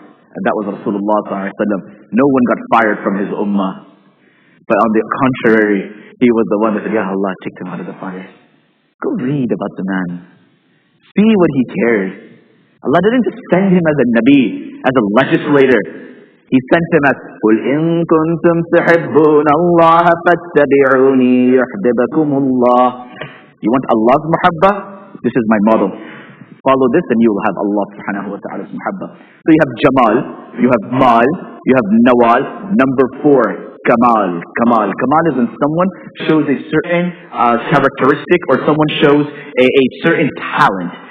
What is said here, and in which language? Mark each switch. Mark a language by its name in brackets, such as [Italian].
[English] And that was Rasulullah sallallahu alaihi wasallam. No one got fired from his ummah. But on the contrary, he was the one that said, Ya Allah, take them out of the fire. Go read about the man. See what he cares. Allah didn't just send him as a Nabi, as a legislator. He sent him as [Arabic] قُلْ إِن كُنْتُمْ تُحِبُّونَ اللَّهَ فَاتَّبِعُونِي يُحْبِبَكُمُ اللَّهُ. [English] You want Allah's muhabba? This is my model. Follow this and you will have Allah subhanahu wa ta'ala's muhabba. So you have Jamal, you have Mal, you have Nawal. Number 4, Kamal. Kamal is when someone shows a certain characteristic, or someone shows a certain talent.